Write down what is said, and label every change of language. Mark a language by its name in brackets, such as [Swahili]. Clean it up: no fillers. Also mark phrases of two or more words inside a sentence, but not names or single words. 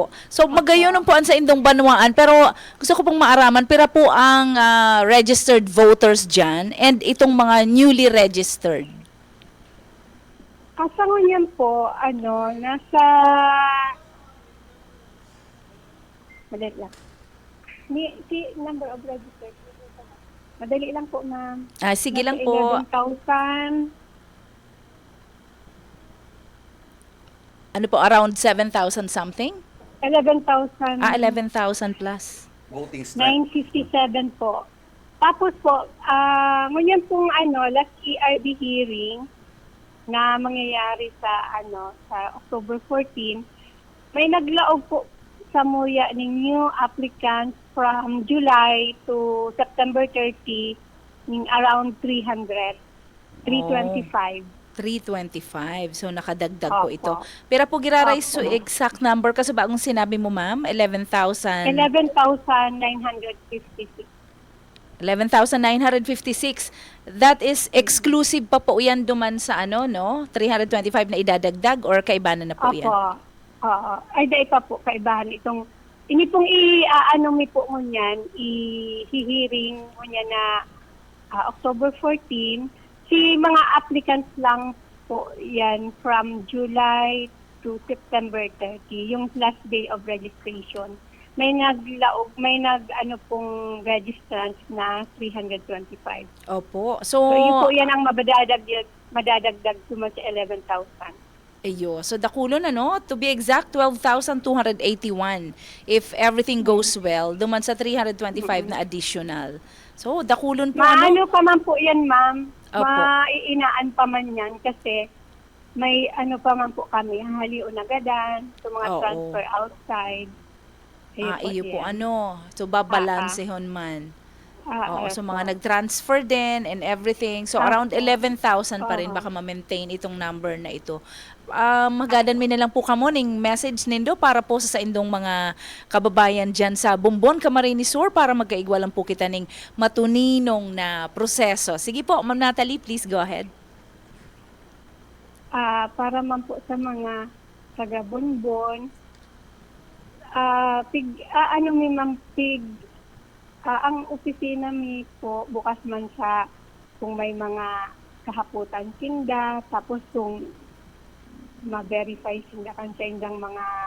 [Bikol] So magayon po ang sa indong banwaan, pero gusto ko pong maaraman, pira po ang [English] registered voters [Bikol] dyan and itong mga [English] newly registered. [Bikol] Kasangon yan po, nasa... [Filipino] Madali lang. [English] Si number of registered. [Filipino] Madali lang po, ma'am. Sige Nasa lang po. [Bikol] 11,000. Ano po, [English] around 7,000 something? [Bikol] 11,000. 11,000 plus. [English] Voting strength. [Bikol] 957 po. Tapos po, ngunyan pong [English] last ERB hearing [Bikol] na mangyayari sa October 14, may naglaog po sa muya ng [English] new applicants from July to September 30 [Bikol] ng [English] around 300, 325. [Bikol] 325. So, nakadagdag po Opo. ito. Pero po, giraray so Opo. exact number kasi bagong sinabi mo, ma'am, 11,000. 11,956. 11,956. [English] That is exclusive [Bikol] pa po yan duman sa 325 na idadagdag or kaibanan na po yan? Oo. Ay, dahil pa po, kaibahan itong, ini pong mi po ngunyan, i-hearing ngunyan na October 14, si mga applicants lang po yan [English] from July to September 30, [Bikol] yung [English] last day of registration. [Bikol] May pong registrants na 325. Opo. So yun po yan ang madadagdag tumas sa 11,000. Ayo. [English] So, dakulon to be exact, 12,281 if everything goes well, [Bikol] duman sa 325 na additional. So, dakulon po Maano pa man po yan, ma'am. Opo. Maiinaan pa man yan kasi may pa man po kami, haliunagadan, sa mga Oo. [English] transfer outside. [Bikol] iyo po yan. So, babalansehon man. So po. mga nag-transfer din [English] and everything. So around [Bikol] 11,000 pa rin Oo. baka ma-maintain itong number na ito. Magadan mi na lang po kamo ning message nindo para po sa indong mga kababayan dyan sa Bumbon, Camarines Sur para magkaigwalan po kita ning matuninong na proseso. Sige po, [English] Ma'am Natalie, please go ahead. [Bikol] Para man po sa mga taga-Bonbon, ang opisina mi po bukas man sa kung may mga kahaputan sinda, tapos kung ma-verify sinda kan sa indang mga